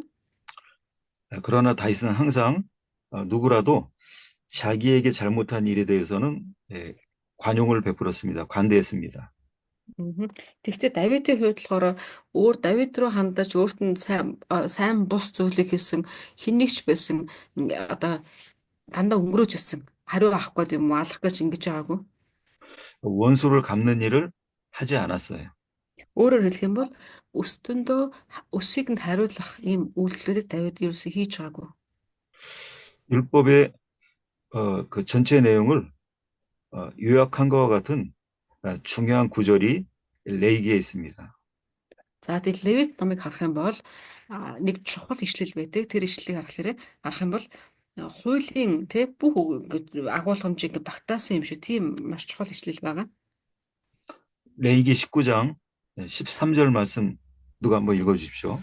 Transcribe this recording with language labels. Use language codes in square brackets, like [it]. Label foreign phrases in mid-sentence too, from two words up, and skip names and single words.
[ko] 그러나 다윗은 항상 누구라도 자기에게 잘못한 일에 대해서는 관용을 베풀었습니다. 관대했습니다. Мгм. [mn] Тэгэхдээ Давидын хувьд болохоор өөр Давид руу хандаж өөрт нь сайн бус зүйлийг хийсэн хэн нэгч байсан одоо дандаа өнгөрөөж ирсэн. Хариу авах гээд юм уу алах гэж ингэж байгаагүй. [ko] 원수를 갚는 일을 하지 않았어요. [mn] Өөрөөр хэлэх юм бол өстөндөө өсийг нь хариулах ийм үйлдэлийг Давид ерөөсөө хийж байгаагүй. [ko] 율법의 그 전체 내용을 요약한 것과 같은 중요한 구절이 레이기에 있습니다. [mn] За тэгэл Левит номыг харах юм бол нэг чухал ишлэл байдаг. Тэр ишлэлийг харах юм бол хуулийн тий бүх агуулгамжийг багтаасан юм шиг тийм маш чухал ишлэл байгаа. [ko] 레이기 19장 13절 말씀 누가 한번 읽어주십시오.